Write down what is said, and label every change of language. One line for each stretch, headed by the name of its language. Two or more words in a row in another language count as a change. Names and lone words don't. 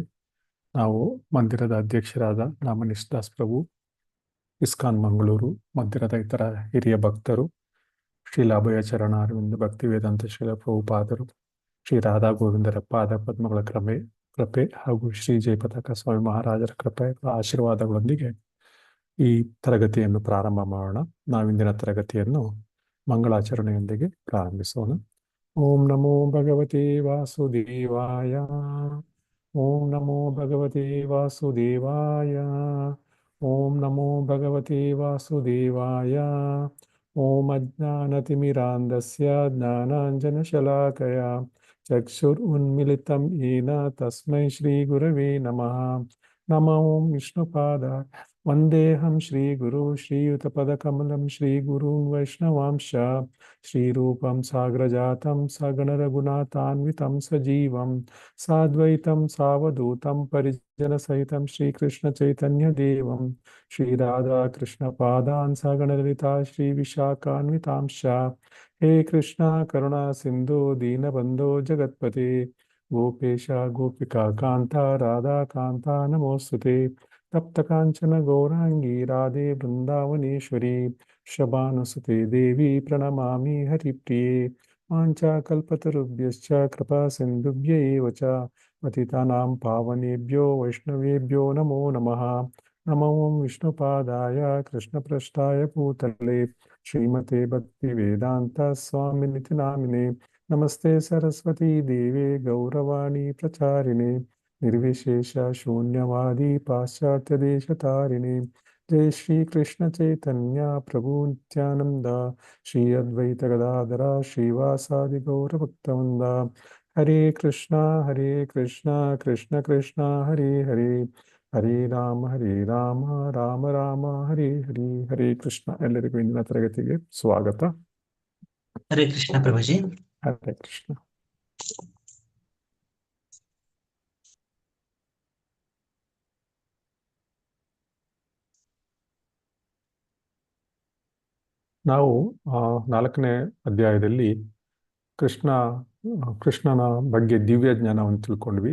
Kannada: ನಾವು ಮಂದಿರದ ಅಧ್ಯಕ್ಷರಾದ ನಾಮನೀಶ್ ದಾಸ್ ಪ್ರಭು, ಇಸ್ಕಾನ್ ಮಂಗಳೂರು ಮಂದಿರದ ಇತರ ಹಿರಿಯ ಭಕ್ತರು, ಶ್ರೀ ಅಭಯ ಚರಣ ಅರವಿಂದ ಭಕ್ತಿ ವೇದಾಂತ ಶ್ರೀಲ ಪ್ರಭುಪಾದರು, ಶ್ರೀ ರಾಧಾ ಗೋವಿಂದರ ಪಾದ ಪದ್ಮಗಳ ಕೃಪೆ ಹಾಗೂ ಶ್ರೀ ಜಯಪತಾಕ ಸ್ವಾಮಿ ಮಹಾರಾಜರ ಕೃಪೆ ಆಶೀರ್ವಾದಗಳೊಂದಿಗೆ ಈ ತರಗತಿಯನ್ನು ಪ್ರಾರಂಭ ಮಾಡೋಣ. ನಾವಿಂದಿನ ತರಗತಿಯನ್ನು ಮಂಗಳಾಚರಣೆಯೊಂದಿಗೆ ಪ್ರಾರಂಭಿಸೋಣ.
Sanskrit: ಓಂ ನಮೋ ಭಗವತೆ ವಾಸುದೇವಾಯ. ಓಂ ನಮೋ ಭಗವತೆ ವಾಸುದೇವಾಯ. ಓಂ ನಮೋ ಭಗವತೆ ವಾಸುದೇವಾಯ. ಓಂ ಅಜ್ಞಾನತಿಮಿರಾಂಧಸ್ಯ ಜ್ಞಾನಾಂಜನಶಲಾಕಯ ಚಕ್ಷುರುನ್ಮಿಲಿತಂ ಯೇನ ತಸ್ಮೈ ಶ್ರೀ ಗುರವೇ ನಮಃ. ನಮೋ ಓಂ ವಿಷ್ಣುಪಾದಾಯ ವಂದೇಹಂ ಶ್ರೀ ಗುರು ಶ್ರೀಯುತಪದಕಮಲಂ ಶ್ರೀ ಗುರುನ್ ವೈಷ್ಣವಾಂಶ ಶ್ರೀರೂಪಂ ಸಾಗ್ರಜಾತಂ ಸಗಣರಘುನಾಥಾನ್ವಿತಂ ಸಜೀವಂ ಸಾದ್ವೈತಂ ಸಾವಧೂತಂ ಪರಿಜನಸಹಿತಂ ಶ್ರೀಕೃಷ್ಣ ಚೈತನ್ಯ ದೇವಂ ಶ್ರೀ ರಾಧಾ ಕೃಷ್ಣ ಪಾದಾನ್ ಸಗಣಲಲಿತಾ ಶ್ರೀ ವಿಶಾಖಾನ್ವಿತಾಂಶ. ಹೇ ಕೃಷ್ಣ ಕರುಣಾ ಸಿಂಧು ದೀನಬಂಧೋ ಜಗತ್ಪತೆ ಗೋಪೇಶ ಗೋಪಿಕಾ ಕಾಂತ ರಾಧಾ ಕಾಂತ ನಮೋಸ್ತುತೆ. ತಪ್ತ ಕಾಂಚನ ಗೌರಾಂಗಿ ರಾಧೆ ಬೃಂದಾವನೇಶ್ವರಿ ಶಬಾನುಸುತೆ ದೇವಿ ಪ್ರಣಮಾಮಿ ಹರಿಪ್ರಿಯೆ. ವಾಂಛಾಕಲ್ಪತರುಭ್ಯಶ್ಚ ಕೃಪಾ ಸಿಂಧುಭ್ಯ ಏವ ಚ ಪತಿತಾನಾಂ ಪಾವನೇಭ್ಯೋ ವೈಷ್ಣವೇಭ್ಯೋ ನಮೋ ನಮಃ. ನಮೋ ಓಂ ವಿಷ್ಣುಪಾದಾಯ ಕೃಷ್ಣಪ್ರಸ್ಥಾಯ ಭೂತಲೆ ಶ್ರೀಮತೆ ಭಕ್ತಿ ವೇದಾಂತ ಸ್ವಾಮಿನಿತಿ ನಾಮಿನೆ. ನಮಸ್ತೆ ಸರಸ್ವತಿ ದೇವೆ ಗೌರವಾಣಿ ಪ್ರಚಾರಿಣೆ ನಿರ್ವಿಶೇಷ ಶೂನ್ಯವಾದಿ ಪಾಶ್ಚಾತ್ಯ ದೇಶ ತಾರಿಣಿ. ಜೈ ಶ್ರೀ ಕೃಷ್ಣ ಚೈತನ್ಯ ಪ್ರಭು ನಿತ್ಯಾನಂದ ಶ್ರೀ ಅದ್ವೈತ ಗದಾಧರ ಶ್ರೀವಾಸಾದಿ ಗೌರ ಭಕ್ತವೃಂದ. ಹರೇ ಕೃಷ್ಣ ಕೃಷ್ಣ ಕೃಷ್ಣ ಹರೇ ಹರೇ ಹರೇ ರಾಮ ರಾಮ ರಾಮ ಹರೇ ಹರೇ. ಹರೇ ಕೃಷ್ಣ.
Kannada: ಎಲ್ಲರಿಗೂ ಇಂದಿನ ತರಗತಿಗೆ ಸ್ವಾಗತ.
Sanskrit: ಹರೇ ಕೃಷ್ಣ ಪ್ರಭುಜಿ. ಹರೇ ಕೃಷ್ಣ.
Kannada: ನಾವು 4ನೇ ಅಧ್ಯಾಯದಲ್ಲಿ ಕೃಷ್ಣನ ಬಗ್ಗೆ ದಿವ್ಯ ಜ್ಞಾನವನ್ನು ತಿಳ್ಕೊಂಡ್ವಿ.